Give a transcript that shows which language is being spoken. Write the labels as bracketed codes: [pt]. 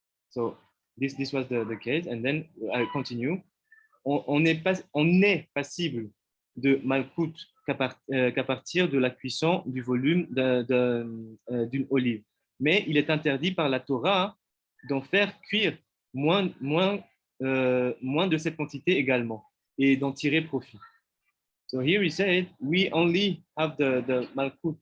[en] So this was the case, and then I continue. [fr] On est passible de malcoute qu'à partir de la cuisson du volume d'une olive. Mais il est interdit par la Torah d'en faire cuire moins de cette quantité également et d'en tirer profit. [en] So here he said, we only have the malkut.